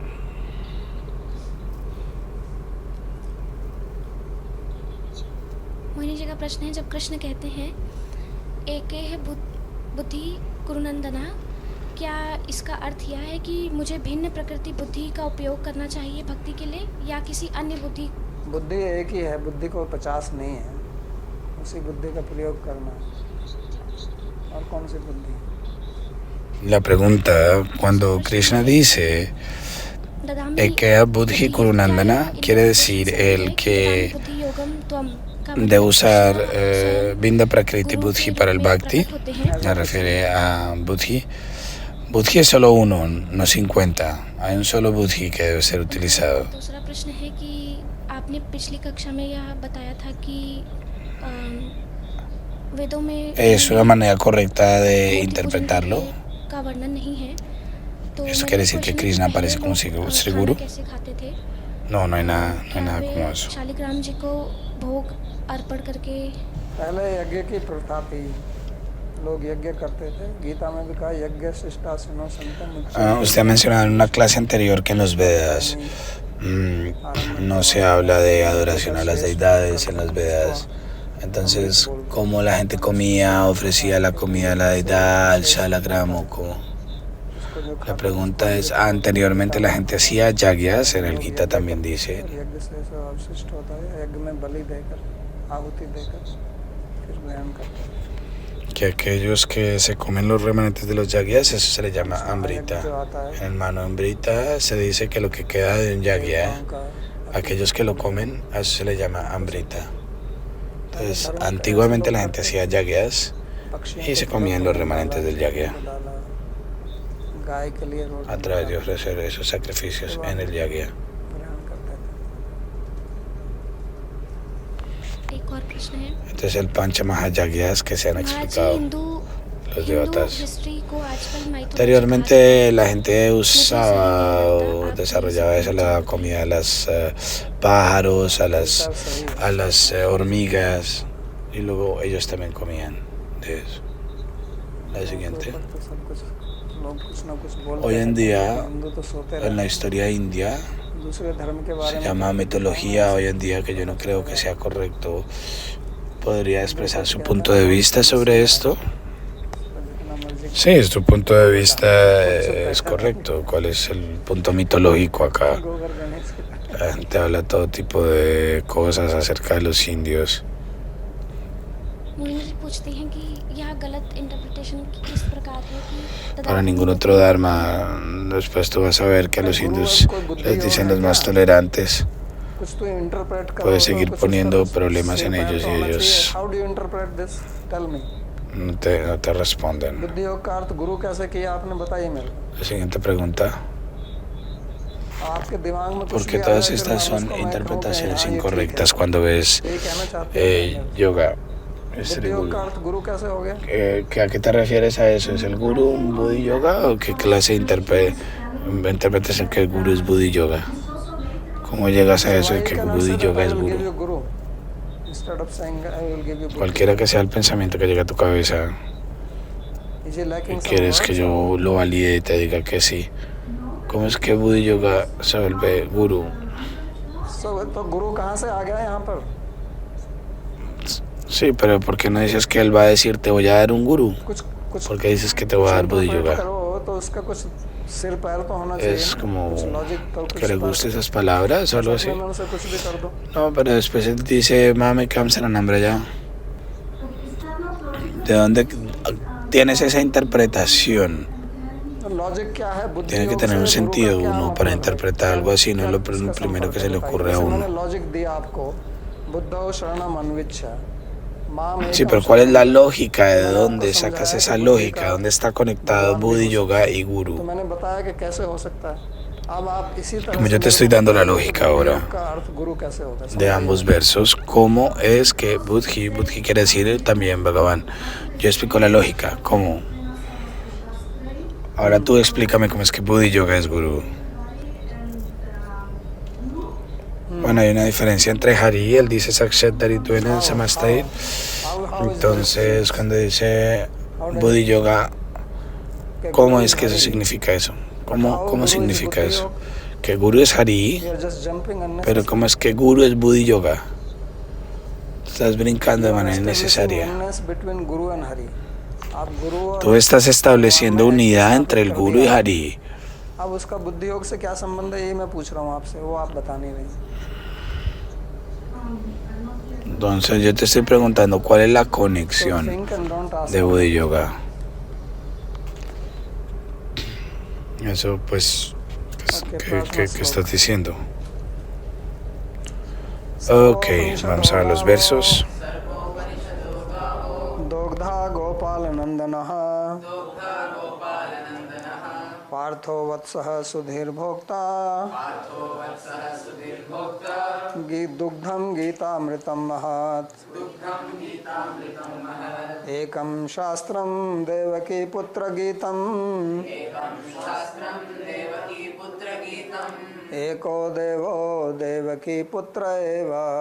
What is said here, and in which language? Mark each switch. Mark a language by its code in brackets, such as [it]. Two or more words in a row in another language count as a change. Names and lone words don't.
[hi] मोहिनी जी का प्रश्न है, जब कृष्ण कहते हैं [sa] एके है बुद्धि कुरुनंदना, [hi] क्या इसका अर्थ यह है कि मुझे भिन्न प्रकृति बुद्धि का उपयोग करना चाहिए भक्ति के लिए, या किसी अन्य बुद्धि? बुद्धि एक ही है, बुद्धि को 50 नहीं है, उसी बुद्धि का प्रयोग करना है। और कौन सी बुद्धि? [es] La pregunta, cuando Krishna dice [sa] एकया बुद्धि कुरुनन्दन, [es] quiere decir el que de usar [sa] भिन्न प्रकृति बुद्धि [es] para el Bhakti, se refiere a Buddhi. Buddhi es solo uno, no 50. Hay un solo Buddhi que debe ser utilizado. [hi] दूसरा प्रश्न है कि आपने पिछली कक्षा में यह बताया था कि वेदों में [es] Es una manera correcta de interpretarlo. [hi] का वर्णन नहीं है, तो [es] Eso quiere decir que Krishna aparece como Sri Guru. [hi] कैसे खाते थे? [es] No, no hay nada [hi] यहाँ [es] como [hi] पे [es] eso. [hi] शालिग्राम जी को भोग अर्पण करके पहले यज्ञ की प्रथा थी, लोग यज्ञ करते थे। गीता में भी कहा [sa] यज्ञ शिष्टासिनो संतम [es] Usted ha mencionado en una clase anterior que en los Vedas no se habla de adoración a las deidades en los Vedas. Entonces, ¿cómo la gente comía, ofrecía la comida a la deidad, al shalagram o cómo? La pregunta es, anteriormente la gente hacía yagyas, en el Gita también dice, [hi] यज्ञ से जो अवशिष्ट होता है, यज्ञ में बलि देकर, आहुति देकर फिर ग्रहण करते हैं। [es] que aquellos que se comen los remanentes de los yagyas, eso se le llama amrita. En el mano amrita se dice que lo que queda de un yagya, aquellos que lo comen, a eso se le llama amrita. Entonces, antiguamente la gente hacía yagyas y se comían los remanentes del yagya a través de ofrecer esos sacrificios en el yagya. [hi] एक और प्रश्न है [es] Entonces el Pancha Mahayagyas que se han [hi] महाराज जी [es] explicado [hi] हिंदू [es] los [hi] हिंदू [es] devotas. [hi] हिस्ट्री को आजकल mythology [es] Anteriormente la gente usaba o desarrollaba eso, la comida a los pájaros, a las hormigas, y luego ellos también comían de eso. La siguiente. Hoy en día, en la historia india, se llama mitología hoy en día, que yo no creo que sea correcto. ¿Podría expresar su punto de vista sobre esto? Sí, tu punto de vista es correcto. ¿Cuál es el punto mitológico acá? La gente habla todo tipo de cosas acerca de los indios. [hi] मोहिनी जी पूछती हैं कि यह गलत इंटरप्रिटेशन किस प्रकार है कि [es] Para ningún otro dharma, después tú vas a ver que a los hindús les dicen los más tolerantes. [hi] कुछ तो इंटरप्रेट करो, [es] Puedes seguir [hi] तो कुछ [es] poniendo [hi] उसका [es] problemas en [hi] सिर पैर [es] ellos [hi] तो [es] y [hi] होना [es] ellos [hi] चाहिए। [en] How do you interpret this? Tell me. [es] no te responden. [hi] बुद्धि योग का अर्थ गुरु कैसे किया आपने बताइए मेरे को। [es] La siguiente pregunta. [hi] आपके दिमाग में कुछ [es] Porque [hi] भी आ [es] todas [hi] जाए, [es] estas [hi] फिर मैं [es] son [hi] उसको मैं कहूँ कि [es] interpretaciones [hi] हाँ, ये ठीक [es] incorrectas [hi] है। [es] cuando ves [hi] ये कहना चाहते हैं [es] yoga. [hi] बुद्धि योग का अर्थ गुरु कैसे हो गया? [es] ¿A qué te refieres a eso? ¿Es el guru un Buddhi Yoga o qué clase de interpretación que el guru es Buddhi Yoga? ¿Cómo llegas a eso de que el Buddhi Yoga es guru? Cualquiera que sea el pensamiento que llegue a tu cabeza y quieres que yo lo valide y te diga que sí. ¿Cómo es que Buddhi Yoga se vuelve guru? [hi] तो गुरु कहाँ से आ गया यहाँ पर? [es] Sí, pero ¿por qué no dices que él va a decir te voy a dar un guru? [hi] कुछ [es] ¿Por qué dices que te voy a dar Buddhi Yoga? [hi] करो तो उसका कुछ सिर पैर तो होना चाहिए। [es] Es como [hi] कुछ लॉजिक तो [es] que le guste esas palabras o algo así. [hi] से कुछ भी कर दो। [es] No, pero después él dice, mami, Kamsaran, hambre ya. ¿De dónde tienes esa interpretación? [hi] लॉजिक क्या है? बुद्धि [es] Tiene que [hi] योग [es] tener un [hi] से गुरु का [es] sentido [hi] क्या [es] uno [hi] मतलब [es] para [hi] है? [es] interpretar algo así, no es lo [hi] इसका [es] primero que [hi] संपर्क [es] se le [hi] बताइए। [es] ocurre a [hi] जैसे [es] uno. [hi] मैंने लॉजिक दिया आपको, [sa] बुद्धो शरणम अन्विच्छ। [es] Sí, pero ¿cuál es la lógica? ¿De dónde sacas esa lógica? ¿Dónde está conectado Buddhi Yoga y [hi] तो [es] Guru? [hi] मैंने बताया कि कैसे हो सकता है। अब आप इसी तरह [es] Como [hi] से [es] yo te estoy dando la lógica ahora [hi] का अर्थ गुरु कैसे होगा? [es] de ambos versos, ¿cómo es que Budhi quiere decir también Bhagavan? Yo explico la lógica, ¿cómo? Ahora tú explícame cómo es que Buddhi Yoga es Guru. Bueno, hay una diferencia entre Hari, él dice [sa] साक्षाद्धरित्वेन समस्तशास्त्रैः. [es] Entonces, cuando dice Buddhi Yoga, ¿cómo es que eso significa eso? ¿Cómo significa eso? Que Guru es Hari, pero ¿cómo es que Guru es Buddhi Yoga? Estás brincando de manera innecesaria. Tú estás estableciendo unidad entre el Guru y Hari. [hi] अब उसका बुद्धि योग से क्या संबंध है ये मैं पूछ रहा हूँ आपसे, वो आप बता नहीं रही। [es] Entonces yo te estoy preguntando cuál es la conexión de Buddhi Yoga. Eso pues, ¿qué estás diciendo? Ok, vamos a ver los versos. [sa] दोग्धा गोपाल नंदनः पार्थो वत्सः सुधीर भोक्ता दुग्धं गीतामृतं महत् एकं शास्त्रं देवकी पुत्र गीतम् एको देवो देवकी पुत्र एव